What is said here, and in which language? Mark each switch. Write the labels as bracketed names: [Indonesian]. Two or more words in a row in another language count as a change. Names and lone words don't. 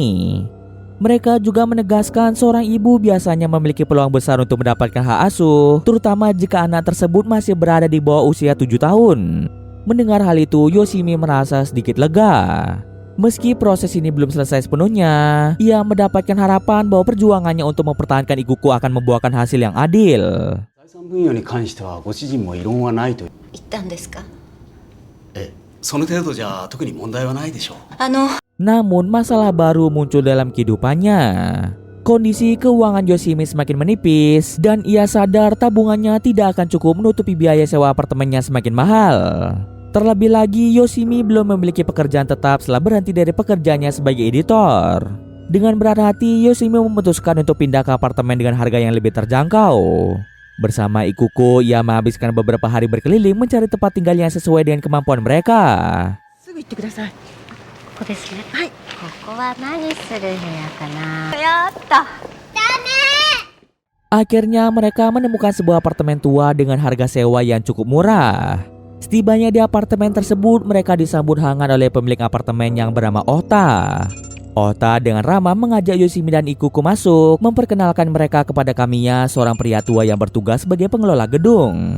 [Indonesian] Mereka juga menegaskan seorang ibu biasanya memiliki peluang besar untuk mendapatkan hak asuh, terutama jika anak tersebut masih berada di bawah usia 7 tahun. Mendengar hal itu, Yoshimi merasa sedikit lega. Meski proses ini belum selesai sepenuhnya, ia mendapatkan harapan bahwa perjuangannya untuk mempertahankan Ikuko akan membuahkan hasil yang adil. [Japanese] 財産分与に関してはご主人も異論はないと。言ったんですか？その程度じゃ特に問題はないでしょう。 [Indonesian] Namun masalah baru muncul dalam kehidupannya. Kondisi keuangan Yoshimi semakin menipis dan ia sadar tabungannya tidak akan cukup menutupi biaya sewa apartemennya semakin mahal. Terlebih lagi Yoshimi belum memiliki pekerjaan tetap setelah berhenti dari pekerjaannya sebagai editor. Dengan berat hati, Yoshimi memutuskan untuk pindah ke apartemen dengan harga yang lebih terjangkau. Bersama Ikuko, ia menghabiskan beberapa hari berkeliling mencari tempat tinggal yang sesuai dengan kemampuan mereka. [Japanese] すぐ行ってください。ここですね。はい。ここは何する部屋かな。やった。 [Indonesian] Akhirnya mereka menemukan sebuah apartemen tua dengan harga sewa yang cukup murah. Setibanya di apartemen tersebut, mereka disambut hangat oleh pemilik apartemen yang bernama Ota. Ota dengan ramah mengajak Yoshimi dan Ikuko masuk, memperkenalkan mereka kepada Kamiya, seorang pria tua yang bertugas sebagai pengelola gedung.